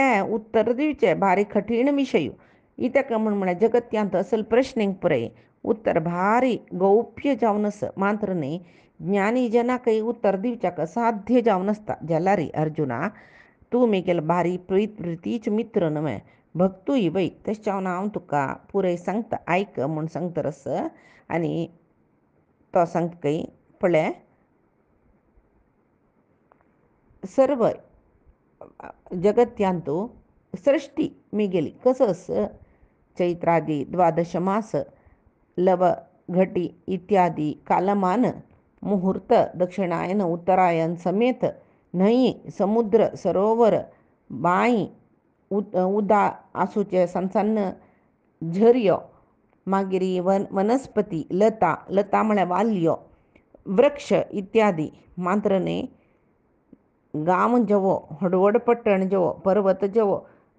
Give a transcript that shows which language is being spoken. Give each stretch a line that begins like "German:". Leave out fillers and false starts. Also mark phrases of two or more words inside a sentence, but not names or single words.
Konkani: उत्तर दिवचें भारी कठीण विशय इतका म्हळ्यार जगत्यांत असल प्रश्नक पळय उत्तर भारी गौप्य जावन आसा मात्र न्ही ज्ञानी जनाकय उत्तर दिवच्याक साध्य जावन आसता जाल्यार अर्जुना तूं म्हगेलो भारी प्रितीचो मित्र न्हय भक्तूय वय तशें हांव तुका पुरय सांगता आयक म्हूण सांगता रस आनी तो सांगता पळय सर्व जगत्यांत सृष्टी म्हगेली कसस चैत्रादी द्वादश मास लव घटी इत्यादी कालमान मुहूर्त दक्षिणायन उत्तरायण समेत न्हंय समुद्र सरोवर बांय उदा आसूचे सनसन्न झर्यो मागीर वनस्पती लता लता म्हळ्यार वाल्यो वृक्ष इत्यादी मात्र न्ही गांव जेवो हडवड पट्टण जेवो पर्वत जेवो